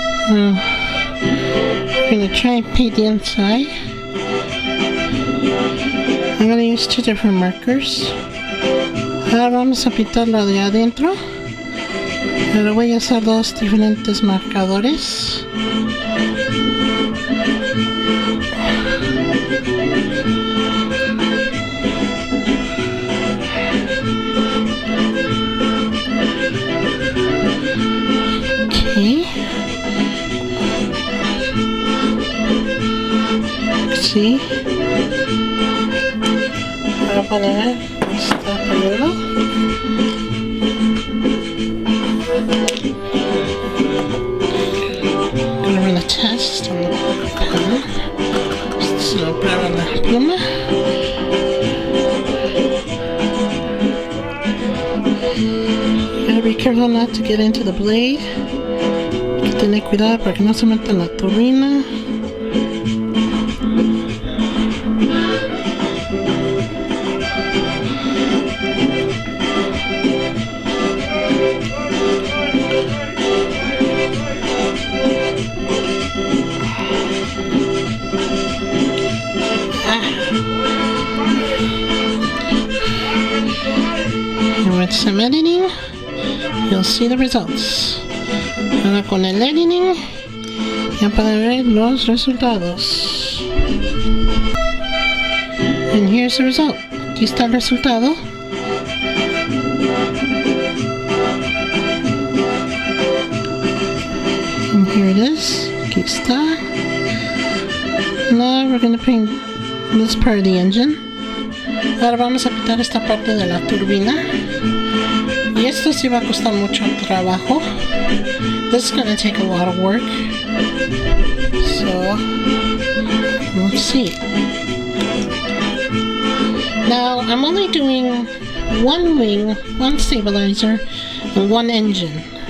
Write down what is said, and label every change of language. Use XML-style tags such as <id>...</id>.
<en>We're going to try and paint the inside. I'm going to use two different markers.</en> <es>Ahora vamos a pintar lo de adentro, pero voy a usar dos diferentes marcadores. Sí. Ahora poner esta primero.</es> <en>Gonna run a test on the pen. So</en> <es>prueba la pluma.</es> <en>Gotta be careful not to get into the blade.</en> <es>Hay que tener cuidado para que no se meta en la turbina.</es> <en>With some editing, you'll see the results.</en> <es>Ahora con el editing, ya pueden ver los resultados.</es> <en>And here's the result.</en> <es>Aquí está el resultado.</es> <en>And here it is.</en> <es>Aquí está.</es> <en>Now we're going to paint this part of the engine.</en> <es>Ahora vamos a pintar esta parte de la turbina. Y esto sí va a costar mucho trabajo.</es> <en>This is going to take a lot of work. So, let's see. Now, I'm only doing one wing, one stabilizer, and one engine.</en>